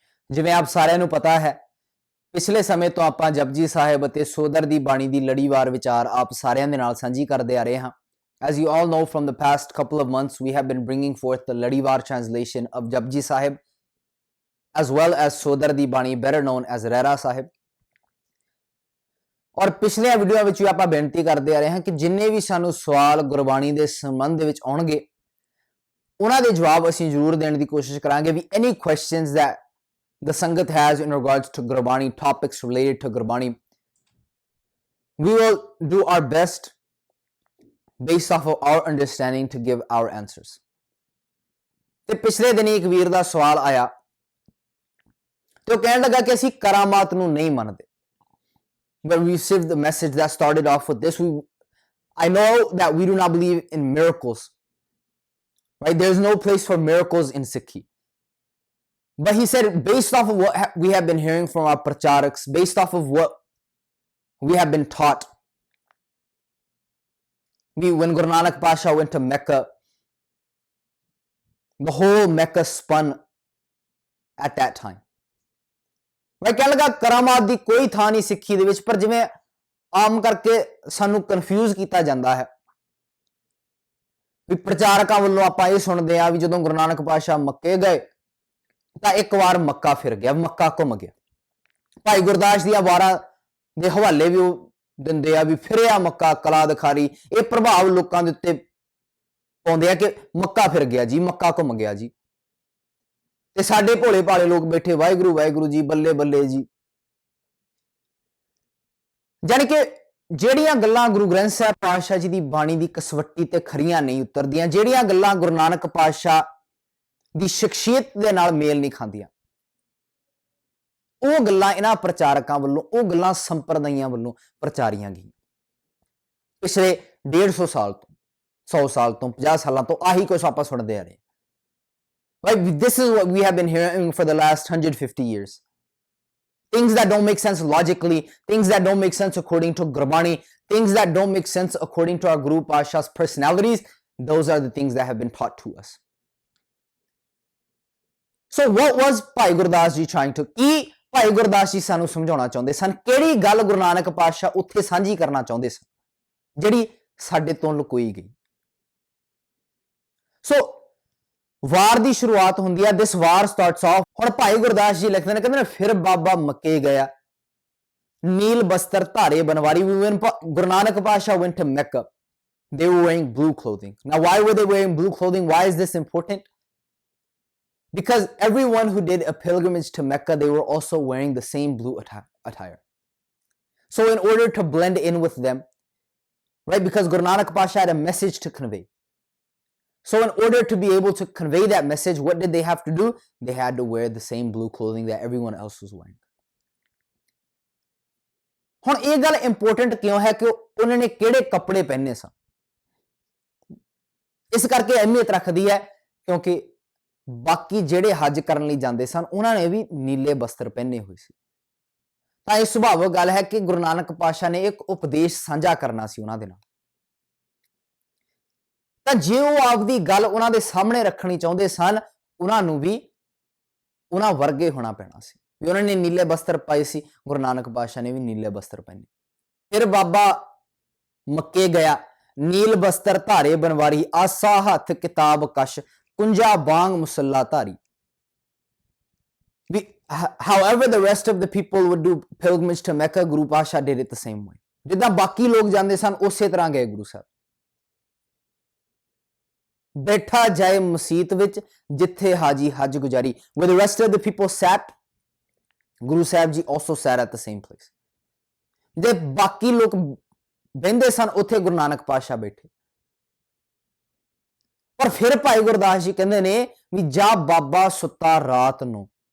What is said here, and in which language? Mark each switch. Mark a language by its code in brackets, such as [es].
[pa] ਜਿਵੇਂ ਆਪ ਸਾਰਿਆਂ ਨੂੰ ਪਤਾ ਹੈ, ਪਿਛਲੇ ਸਮੇਂ ਤੋਂ ਆਪਾਂ ਜਪਜੀ ਸਾਹਿਬ ਅਤੇ ਸੋਦਰ ਦੀ ਬਾਣੀ ਦੀ ਲੜੀਵਾਰ ਵਿਚਾਰ ਆਪ ਸਾਰਿਆਂ ਦੇ ਨਾਲ ਸਾਂਝੀ ਕਰਦੇ ਆ ਰਹੇ ਹਾਂ। [en] As you all know, from the past couple of months, we have been bringing forth the Ladivar translation of Japji Sahib, as well as Sodar di Bani, better known as Rehra Sahib. [pa] ਔਰ ਪਿਛਲੇ video ਵਿੱਚ ਵੀ ਆਪਾਂ ਬੇਨਤੀ ਕਰਦੇ ਆ ਰਹੇ ਹਾਂ ਕਿ ਜਿੰਨੇ ਵੀ ਸਾਨੂੰ ਸਵਾਲ ਗੁਰਬਾਣੀ ਦੇ ਸੰਬੰਧ ਵਿੱਚ ਆਉਣਗੇ, ਉਹਨਾਂ ਦੇ ਜਵਾਬ ਅਸੀਂ ਜ਼ਰੂਰ ਦੇਣ ਦੀ ਕੋਸ਼ਿਸ਼ ਕਰਾਂਗੇ। [en] ਵੀ any questions that the Sangat has in regards to Gurbani, topics related to Gurbani, we will do our best based off of our understanding to give our answers. [pa] ਤੇ ਪਿਛਲੇ ਦਿਨ ਇੱਕ ਵੀਰ ਦਾ ਸਵਾਲ ਆਇਆ ਤੇ ਉਹ ਕਹਿਣ ਲੱਗਾ ਕਿ ਅਸੀਂ ਕਰਾਮਾਤ ਨੂੰ ਨਹੀਂ ਮੰਨਦੇ। [en] But we received the message that started off with this. I know that we do not believe in miracles, right? There's no place for miracles in Sikhi. But he said, based off of what we have been hearing from our pracharaks, based off of what we have been taught, when Guru Nanak Pasha went to Mecca, the whole Mecca spun at that time. [pa] ਮੈਂ ਕਹਿਣ ਲੱਗਾ ਕਰਾਮਾਤ ਦੀ ਕੋਈ ਥਾਂ ਨਹੀਂ ਸਿੱਖੀ ਦੇ ਵਿੱਚ, ਪਰ ਜਿਵੇਂ ਆਮ ਕਰਕੇ ਸਾਨੂੰ ਕਨਫਿਊਜ਼ ਕੀਤਾ ਜਾਂਦਾ ਹੈ ਵੀ ਪ੍ਰਚਾਰਕਾਂ ਵੱਲੋਂ ਆਪਾਂ ਇਹ ਸੁਣਦੇ ਆ ਵੀ ਜਦੋਂ ਗੁਰੂ ਨਾਨਕ ਪਾਤਸ਼ਾਹ ਮੱਕੇ ਗਏ ਤਾਂ ਇੱਕ ਵਾਰ ਮੱਕਾ ਫਿਰ ਗਿਆ, ਮੱਕਾ ਘੁੰਮ ਗਿਆ। ਭਾਈ ਗੁਰਦਾਸ ਦੀਆਂ ਵਾਰਾਂ ਦੇ ਹਵਾਲੇ ਵੀ ਉਹ ਦਿੰਦੇ ਆ ਵੀ ਫਿਰਿਆ ਮੱਕਾ ਕਲਾ ਦਿਖਾਰੀ। ਇਹ ਪ੍ਰਭਾਵ ਲੋਕਾਂ ਦੇ ਉੱਤੇ ਪਾਉਂਦੇ ਆ ਕਿ ਮੱਕਾ ਫਿਰ ਗਿਆ ਜੀ, ਮੱਕਾ ਘੁੰਮ ਗਿਆ ਜੀ। ਤੇ ਸਾਡੇ ਭੋਲੇ ਭਾਲੇ ਲੋਕ ਬੈਠੇ ਵਾਹਿਗੁਰੂ ਵਾਹਿਗੁਰੂ ਜੀ, ਬੱਲੇ ਬੱਲੇ ਜੀ। ਜਾਨੀ ਕਿ ਜਿਹੜੀਆਂ ਗੱਲਾਂ ਗੁਰੂ ਗ੍ਰੰਥ ਸਾਹਿਬ ਪਾਤਸ਼ਾਹ ਜੀ ਦੀ ਬਾਣੀ ਦੀ ਕਸਵੱਟੀ ਤੇ ਖਰੀਆਂ ਨਹੀਂ ਉਤਰਦੀਆਂ, ਜਿਹੜੀਆਂ ਗੱਲਾਂ ਗੁਰੂ ਨਾਨਕ ਪਾਤਸ਼ਾਹ ਦੀ ਸ਼ਖਸੀਅਤ ਦੇ ਨਾਲ ਮੇਲ ਨਹੀਂ ਖਾਂਦੀਆਂ, ਉਹ ਗੱਲਾਂ ਇਹਨਾਂ ਪ੍ਰਚਾਰਕਾਂ ਵੱਲੋਂ, ਉਹ ਗੱਲਾਂ ਸੰਪਰਦਾਇਆਂ ਵੱਲੋਂ ਪ੍ਰਚਾਰੀਆਂ ਗਈਆਂ। ਪਿਛਲੇ 150 ਸਾਲ ਤੋਂ, 100 ਸਾਲ ਤੋਂ, 50 ਸਾਲਾਂ ਤੋਂ ਆਹੀ ਕੁਝ ਆਪਾਂ ਸੁਣਦੇ ਆ ਰਹੇ। [en] Right? This is what we have been hearing for the last 150 years. Things that don't make sense logically, things that don't make sense according to Gurbani, things that don't make sense according to our Guru Pasha's personalities, those are the things that have been taught to us. So what was Bhai Gurdas ji trying to, [pa] ਕੀ ਭਾਈ ਗੁਰਦਾਸ ਜੀ ਸਾਨੂੰ ਸਮਝਾਉਣਾ ਚਾਹੁੰਦੇ ਸਨ? ਕਿਹੜੀ ਗੱਲ ਗੁਰੂ ਨਾਨਕ ਪਾਤਸ਼ਾਹ ਉੱਥੇ ਸਾਂਝੀ ਕਰਨਾ ਚਾਹੁੰਦੇ ਸਨ ਜਿਹੜੀ ਸਾਡੇ ਤੋਂ ਲੁਕੋਈ ਗਈ? ਸੋ ਵਾਰ ਦੀ ਸ਼ੁਰੂਆਤ ਹੁੰਦੀ ਹੈ। [en] This vaar starts off. [pa] ਹੁਣ ਭਾਈ ਗੁਰਦਾਸ ਜੀ ਲਿਖਦੇ ਨੇ, ਕਹਿੰਦੇ ਨੇ ਫਿਰ ਬਾਬਾ ਮੱਕੇ ਗਿਆ, ਨੀਲ ਬਸਤਰ ਧਾਰੇ Banwari. [en] When Guru Nanak Pasha went to Mecca, they were wearing blue clothing. Now, why were they wearing blue clothing? Why is this important? Because everyone who did a pilgrimage to Mecca, they were also wearing the same blue attire. So in order to blend in with them, right, because Guru Nanak Pasha had a message to convey. So in order to be able to convey that message, what did they have to do? They had to wear the same blue clothing that everyone else was wearing. [pa] ਹੁਣ ਇਹ ਗੱਲ important ਕਿਉਂ ਹੈ ਕਿ ਉਹਨਾਂ ਨੇ ਕਿਹੜੇ ਕੱਪੜੇ ਪਹਿਨੇ ਸਨ? ਇਸ ਕਰਕੇ ਅਹਿਮੀਅਤ ਰੱਖਦੀ ਹੈ ਕਿਉਂਕਿ ਬਾਕੀ ਜਿਹੜੇ ਹੱਜ ਕਰਨ ਲਈ ਜਾਂਦੇ ਸਨ ਉਹਨਾਂ ਨੇ ਵੀ ਨੀਲੇ ਬਸਤਰ ਪਹਿਨੇ ਹੋਏ ਸੀ। ਤਾਂ ਇਹ ਸੁਭਾਵਿਕ ਗੱਲ ਹੈ ਕਿ ਗੁਰੂ ਨਾਨਕ ਪਾਤਸ਼ਾਹ ਨੇ ਇੱਕ ਉਪਦੇਸ਼ ਸਾਂਝਾ ਕਰਨਾ ਸੀ ਉਹਨਾਂ ਦੇ ਨਾਲ। ਤਾਂ ਜੇ ਉਹ ਆਪਦੀ ਗੱਲ ਉਹਨਾਂ ਦੇ ਸਾਹਮਣੇ ਰੱਖਣੀ ਚਾਹੁੰਦੇ ਸਨ, ਉਹਨਾਂ ਨੂੰ ਵੀ ਉਹਨਾਂ ਵਰਗੇ ਹੋਣਾ ਪੈਣਾ ਸੀ। ਵੀ ਉਹਨਾਂ ਨੇ ਨੀਲੇ ਬਸਤਰ ਪਾਏ ਸੀ, ਗੁਰੂ ਨਾਨਕ ਪਾਤਸ਼ਾਹ ਨੇ ਵੀ ਨੀਲੇ ਬਸਤਰ ਪਹਿਨੇ। ਫਿਰ ਬਾਬਾ ਮੱਕੇ ਗਿਆ, ਨੀਲ ਬਸਤਰ ਧਾਰੇ ਬਨਵਾਰੀ, ਆਸਾ ਹੱਥ ਕਿਤਾਬ ਕਸ਼, ਕੁੰਜਾ ਬਾਂਗ ਮੁਸੱਲਾ ਧਾਰੀ। [en] However the rest of the people would do pilgrimage to Mecca, Guru Pasha did it the same way. [pa] ਜਿੱਦਾਂ ਬਾਕੀ ਲੋਕ ਜਾਂਦੇ ਸਨ ਉਸੇ ਤਰ੍ਹਾਂ ਗਏ ਗੁਰੂ ਸਾਹਿਬ। ਬੈਠਾ ਜਾਏ ਮਸੀਤ ਵਿੱਚ ਜਿੱਥੇ ਹਾਜੀ ਹੱਜ ਗੁਜ਼ਾਰੀ। [en] Where the rest of the people sat, Guru Sahib ji also sat at the same place. [pa] ਜੇ ਬਾਕੀ ਲੋਕ ਬਹਿੰਦੇ ਸਨ ਉੱਥੇ ਗੁਰੂ ਨਾਨਕ ਪਾਤਸ਼ਾਹ ਬੈਠੇ। ਪਰ ਫਿਰ ਭਾਈ ਗੁਰਦਾਸ ਜੀ ਕਹਿੰਦੇ ਨੇ ਵੀ ਜਾ ਬਾਬਾ ਸੁੱਤਾ ਰਾਤ ਨੂੰ।